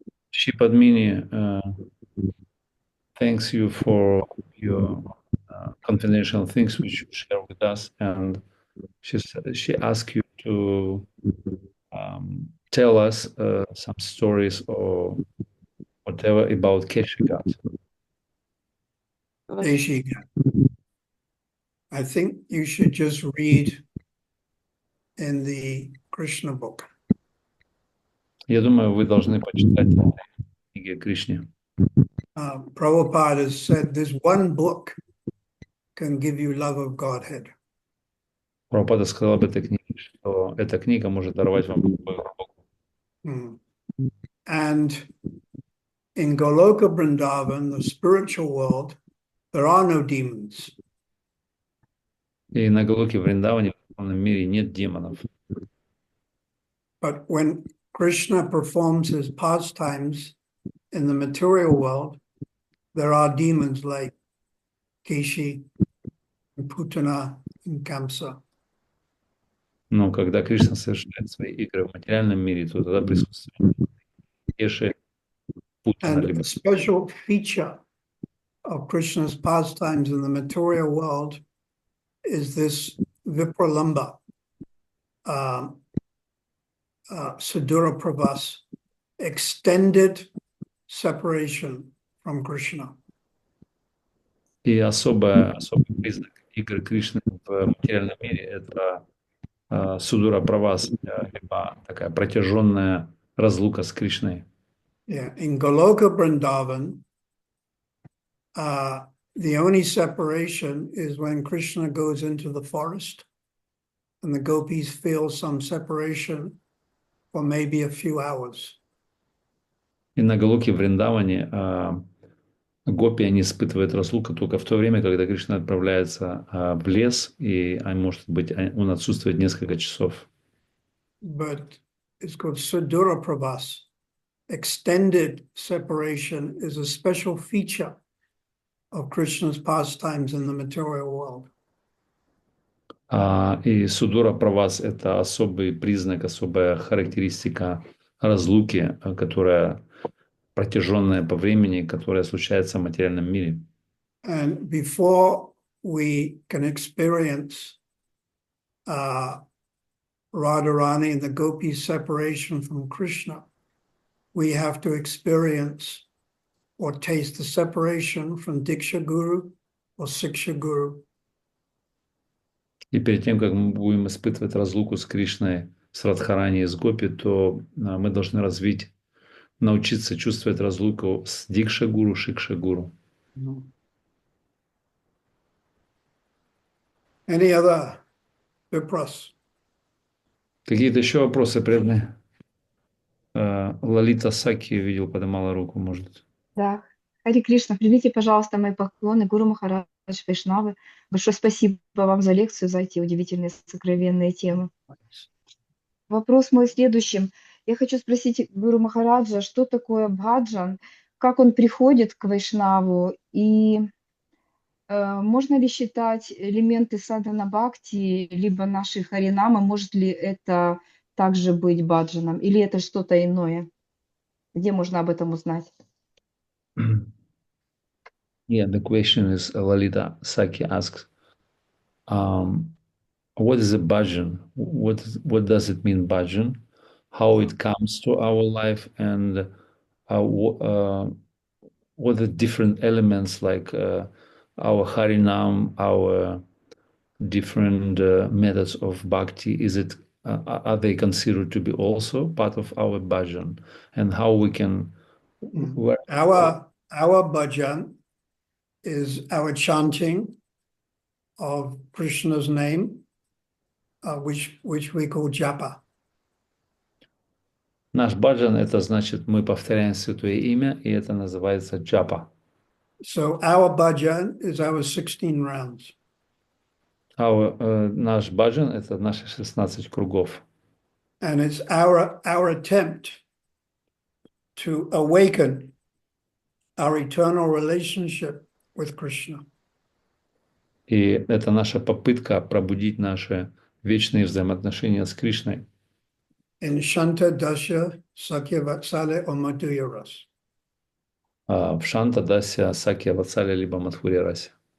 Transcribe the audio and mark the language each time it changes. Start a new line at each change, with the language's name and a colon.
English: Шипадмини thanks you for your confidential things which you share with us, and she asked you to tell us some stories or whatever about Keshigat. I think you should just read in the Krishna book.
Russian: Я думаю, вы должны почитать книги о Кришне.
English: Prabhupada has said this one book can give you love of Godhead.
Russian: Прабхупада сказал об этой книге, что эта книга может даровать вам любовь к Богу.
English: And in Goloka Vrindavan, the spiritual world, there are no demons.
Russian: И на Галоке Вриндаване, в духовном мире, нет демонов.
English: But when Krishna performs his pastimes in the material world, there are demons like Keshi, and Putana, and Kamsa.
Russian: Но когда Кришна совершает свои игры в материальном мире, то тогда присутствует Кеши, Путана,
English: And
Russian: либо
English: a special feature of Krishna's pastimes in the material world is this Vipralamba, Sudura Pravas, extended separation from Krishna.
Russian: и особый признак игры Кришны в материальном мире – это Судура Правас, либо такая протяженная разлука с Кришной.
English: Yeah, in Goloka Vrindavan, the only separation is when Krishna goes into the forest and the gopis feel some separation for maybe a few hours.
Russian: И на Галоке в Вриндаване гопи, они испытывают разлуку только в то время, когда Кришна отправляется в лес, и, может быть, он отсутствует несколько часов.
English: But it's called Sudura Pravas. Extended separation is a special feature of Krishna's pastimes in the material world.
Russian: И Судура Правас – это особый признак, особая характеристика разлуки, которая протяженная по времени, которая случается в материальном мире.
English: And before we can experience Radharani and the gopis' separation from Krishna, we have to experience or taste the separation from Diksha Guru or Siksha Guru.
Russian: И перед тем, как мы будем испытывать разлуку с Кришной, с Радхарани и с Гопи, то мы должны научиться чувствовать разлуку с Дикша-гуру, Шикша-гуру.
English: Any other vipras?
Russian: Какие-то еще вопросы, преданные? Лалита Саки, видел, поднимала руку, может. Да. Хари Кришна, примите, пожалуйста, мои поклоны. Гуру Махарадж, Вайшнавы. Большое спасибо вам за лекцию, за эти удивительные сокровенные темы. Вопрос мой в следующем. Я хочу спросить Гуру Махараджа, что такое бхаджан, как он приходит к Вайшнаву, и можно ли считать элементы садхана бхакти, либо нашей харинамы, может ли это также быть баджаном, или это что-то иное? Где можно об этом узнать?
English: Yeah, the question is, Lalita Saki asks, what is a bhajan? What does it mean, bhajan? How it comes to our life, and what the different elements like our harinam, our different methods of bhakti, are they considered to be also part of our bhajan, and how we can Our bhajan is our chanting of Krishna's name, which we call japa.
Russian: Наш баджан — это значит, мы повторяем святое имя, и это называется джапа.
English: So our bhajan is our 16 rounds.
Russian: Наш баджан — это наши 16 кругов.
English: And it's our attempt to awaken our eternal relationship with Krishna.
Russian: И это наша попытка пробудить наши вечные взаимоотношения с Кришной.
English: In Shanta Dasya Sakya Vatsale or Madhurya Ras.
Russian: В Шанта Дася, Сакья Ватсале, либо Мадхурья Расе.